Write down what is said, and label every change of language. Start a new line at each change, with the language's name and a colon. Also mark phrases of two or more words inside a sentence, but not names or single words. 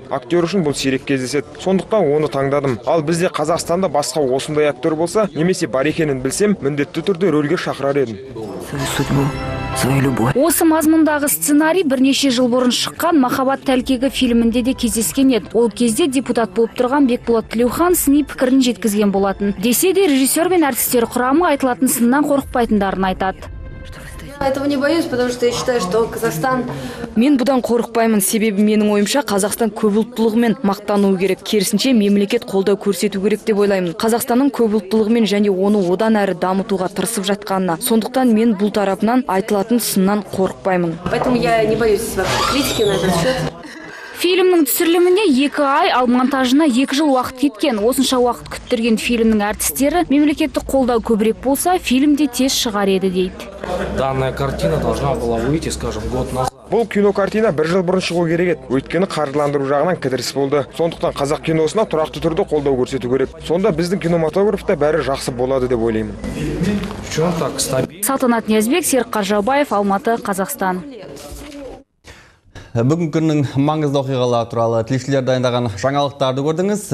Kazakh: Актер үшін бұл сирек кездеседі. Сондықтан оны таңдадым. Ал бізде Қазақстанда басқа осындай актер болса, немесе бар екенін білсем, міндетті түрде рөлге шақырар едім. Осы мазмұндағы сценарий бірнеше жыл бұрын шыққан «Махаббат тәлкегі» фильмінде де кездескен еді. Ол кезде депутат болып тұрған Бекболат Тілеухан сыни пікірін жеткізген болатын. Десе де режиссер мен әртістер құрамы айтылатын сыннан қорықпайтындарын айтады.
Russian: Этого не боюсь, потому что я считаю, что Казахстан...
Kazakh: Мен бұдан қорықпаймын, себебі менің ойымша Қазақстан көпұлттылығымен мақтануы керек. Керісінше мемлекет қолдау көрсету керек деп ойлаймын. Қазақстанның көпұлттылығымен және оны одан әрі дамытуға тырысып жатқанына. Сондықтан мен бұл тарапынан айтылатын сыннан қорықпаймын.
Russian: Поэтому я не боюсь критики на этот счет.
Kazakh: Фильмнің түсіріліміне 2 ай, ал монтажына 2 жыл уақыт кеткен. Осынша уақыт күттірген фильмнің әртістері мемлекеттік қолдау көбірек болса, фильмде тез шығар еді дейді.
Russian: Данная картина должна была выйти, скажем, год назад.
Kazakh: Бұл кинокартина 1 жыл бұрын шығу керек еді. Өйткені қаржыландыру жағынан кідіріс болды. Сондықтан қазақ киносына тұрақты түрде қолдау көрсету керек. Сонда біздің кинематографта бәрі жақсы болады деп ойлаймын. Салтанат Ниязбек, Серік Қаржаубаев, Алматы, Қазақстан. Бүгін күннің маңызды оқиғалары туралы тілшілер дайындаған жаңалықтарды көрдіңіз.